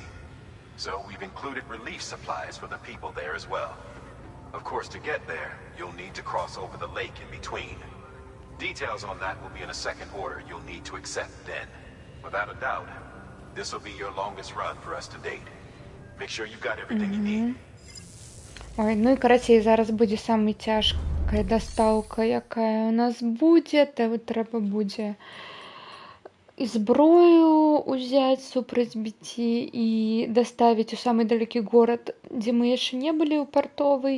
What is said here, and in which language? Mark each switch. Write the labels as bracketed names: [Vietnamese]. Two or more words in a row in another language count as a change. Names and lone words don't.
[English] So we've included relief supplies for the people there as well. Of course, to get there, you'll need to cross over the lake in between. Details on that will be in a second order you'll need to accept then. Without a doubt, this will be your longest run for us to date. Make sure you've got everything you need. [Belarusian] Ой, ну і карацей, зараз будзе самая цяжкая дастаўка, якая у нас будзе. Трэба будзе і зброю узяць супраць біці і даставіць у самы далёкі горад, дзе мы яшчэ не былі, ў партовый.